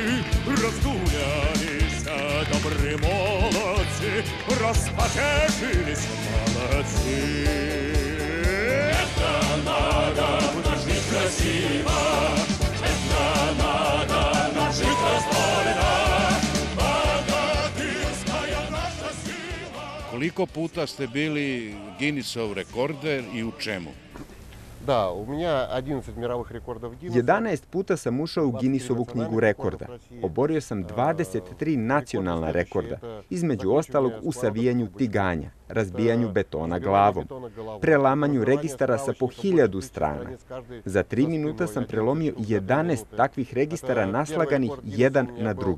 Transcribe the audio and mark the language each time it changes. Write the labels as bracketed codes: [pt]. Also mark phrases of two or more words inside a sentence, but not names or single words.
[ru] Разгулялись добрые молодцы, распотешились молодцы. Это надо жить красиво, это надо жить раздольно. Богатырская [sr] Koliko puta ste bili Guinnessov rekorder i u čemu? [ru] Да, у меня 11 мировых рекордов Гиннесса. [sr] 11 puta sam ušao u Guinnessovu knjigu rekorda. Oborio sam 23 nacionalna rekorda, između ostalog u savijanju tiganja, razbijanju betona glavom, prelamanju registara sa po 1000 strana. Za 3 minuta sam prelomio 11 takvih registara naslaganih jedan na drugi.